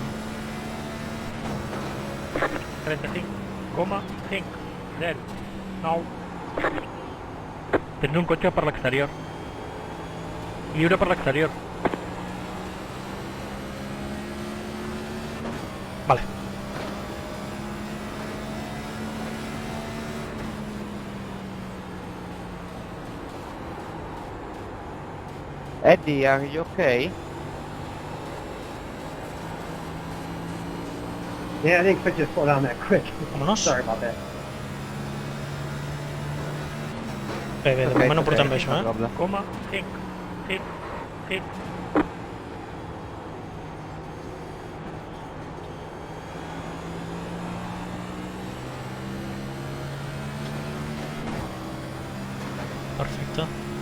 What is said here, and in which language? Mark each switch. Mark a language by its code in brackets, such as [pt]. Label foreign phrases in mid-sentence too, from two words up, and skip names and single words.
[ca] 35,509. Tens un cotxe per l'exterior. Lliure per l'exterior. Vale. [en] Eddie, are you okay? Yeah, I didn't quit just slow down that quick. Vámonos. Sorry about that. [ca] Bé, bé, de moment no portem bé això, [en] no problem. [ca] Coma 5. Sí. Sí. Perfecte.